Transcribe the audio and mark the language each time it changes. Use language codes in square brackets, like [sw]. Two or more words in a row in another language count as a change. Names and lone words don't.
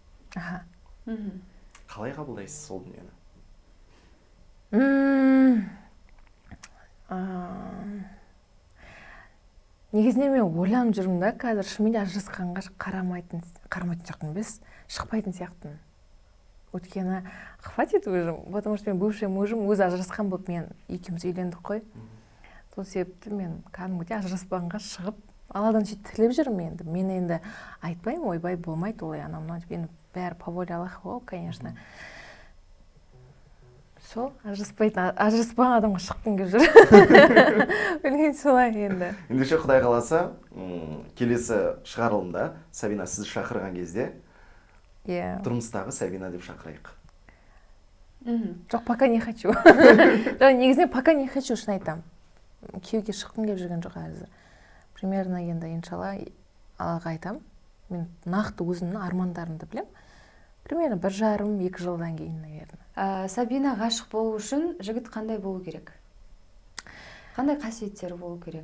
[kk] Қалай қабылдайсыз сол дүниені? Негізінен мен ойланып жүрмін да, қазір шынымен ажырасқанға қарамайтын сияқтымын емес, шықпайтын сияқтымын. Өйткені [ru] хватит уже, потому что [kk] мен [ru] бывший мужым [kk] өзі ажырасқан болып, мен екеуміз үйлендік қой. Сол себепті мен кәдімгідей ажыраспағанға шығып, Алладан сөйтіп тілеп жүрмін енді. Мен енді айтпаймын, ойбай болмайды олай анау деп, енді бәрі [ru] по воле Аллаха [kk] ғой, конечно. Сол, ажыраспаған адамға шыққым келіп жүр. Білген солай енді. Ендеше Құдай қаласа, келесі шығарылымда Сабина сізді шақырған кезде тұрмыстағы Сабина деп шақырайық. Жоқ, [ru] пока не хочу. [kk] Жоқ, негізінен [ru] пока не хочу, [kk] шын айтам. Күйеуге шыққым келіп жүрген жоқ әзір. Примерно енді иншалла Аллаға айтам. Мен нақты өзімнің армандарымды білем. Примерно 1,5-2 жылдан кейін, наверное. Сабина ғашық болу үшін жігіт қандай болу керек? Қандай қасиеттері болу керек?